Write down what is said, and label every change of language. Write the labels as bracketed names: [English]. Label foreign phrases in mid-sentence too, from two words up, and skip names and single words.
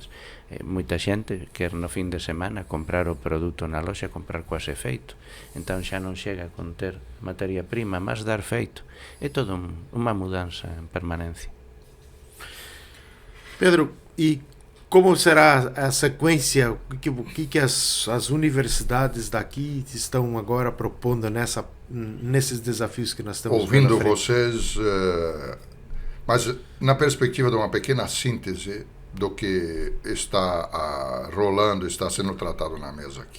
[Galician] Moita xente quer no fin de semana comprar o produto na loxa, comprar quase feito, entón xa non chega a conter materia prima, mas dar feito. É todo unha mudanza en permanencia. [Portuguese] Pedro, e como será a sequência? O que as universidades daqui estão agora propondo nesses desafios que nós temos? Ouvindo vocês, mas na perspectiva de uma pequena síntese do que está rolando, está sendo tratado na mesa aqui.